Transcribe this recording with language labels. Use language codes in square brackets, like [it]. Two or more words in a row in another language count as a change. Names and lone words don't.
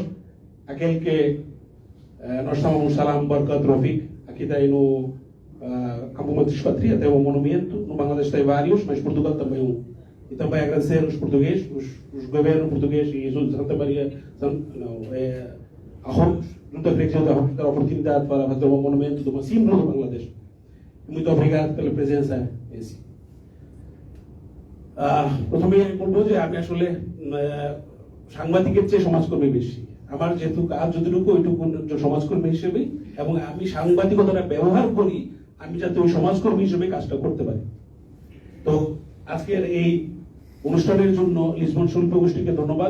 [pt] Aquele que nós chamamos Salam Barkat Rafik, aqui tem no Campo Matriz Patria, tem um monumento, no Bangladesh tem vários, mas Portugal também um. E também agradecer os portugueses, os governos portugueses e os de Santa Maria, Arroios, junto à freguesia de Arroios, dar a oportunidade para fazer um monumento de uma símbolo do Bangladesh. Muito obrigado pela presença em si. [bn] প্রথমে বলবো যে আমি আসলে সাংবাদিকের চেয়ে সমাজকর্মী বেশি। আমার যেহেতু কাজ যতটুকু ওইটুকু সমাজকর্মী হিসেবে, এবং আমি সাংবাদিকতাটা ব্যবহার করি আমি যাতে ওই সমাজকর্মী হিসেবে কাজটা করতে পারি। তো আজকের এই অনুষ্ঠানের জন্য লিসবন শিল্প গোষ্ঠীকে ধন্যবাদ।